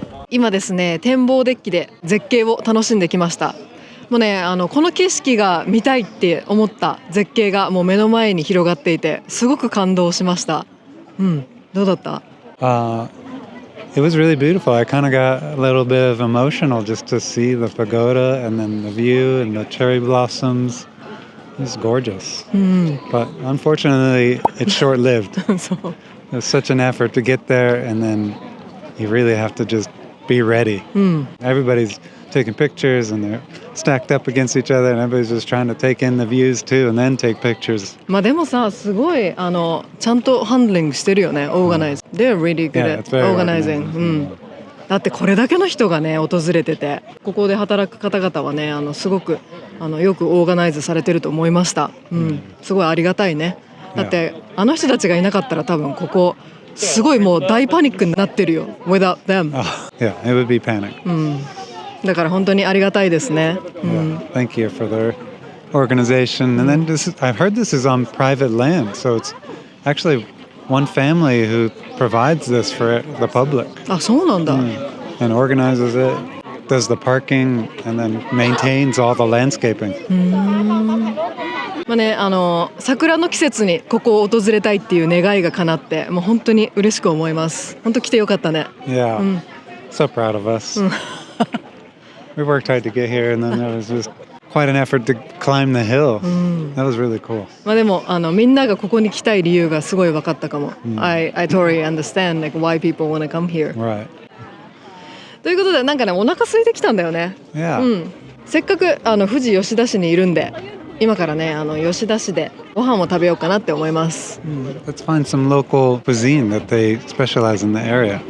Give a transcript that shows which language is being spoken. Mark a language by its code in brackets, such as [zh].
[ja] 今ですね、展望デッキで絶景を楽しんできました。もうね、この景色が見たいって思った絶景がもう目の前に広がっていて、すごく感動しました。どうだった？ [en] It was really beautiful. I kind of got a little bit of emotional just to see the pagoda and then the view and the cherry blossoms. It's gorgeous. But unfortunately, it's short-lived. [ja] そう。 [en] It was such an effort to get there, and then you really have to just be ready. Everybody's taking pictures and they're stacked up against each other, and everybody's just trying to take in the views too and then take pictures. [ja] まあでもさ、すごいちゃんとハンドリングしてるよね、オーガナイズ。 [en] They're really good Yeah, at it's very organizing. [ja] だってこれだけの人がね訪れてて、ここで働く方々はねすごくよくオーガナイズされてると思いました。すごいありがたいね。だってあの人たちがいなかったら多分ここすごいもう大パニックになってるよ。 [en] Without them. Yeah, it would be panic. [ja] だから本当にありがたいですね。 [en] Thank you for their organization. And then I've heard this is on private land, so it's actually one family who provides this for the public. [ja] あ、そうなんだ。 [en] And organizes it, does the parking, and then maintains all the landscaping. [ja] まあね、桜の季節にここを訪れたいっていう願いが叶って、もう本当に嬉しく思います。本当来てよかったね。 [en] Yeah, so proud of us. We worked hard to get here, and then there was just quite an effort to climb the hill. That was really cool. [ja] まあでもみんながここに来たい理由がすごい分かったかも。 [en] I totally understand like why people want to come here. Right. [ja] ということでなんかねお腹空いてきたんだよね。 [en] Yeah. [ja] せっかく富士吉田市にいるんで、今からね吉田市でご飯を食べようかなって思います。 [en] Let's find some local cuisine that they specialize in the area.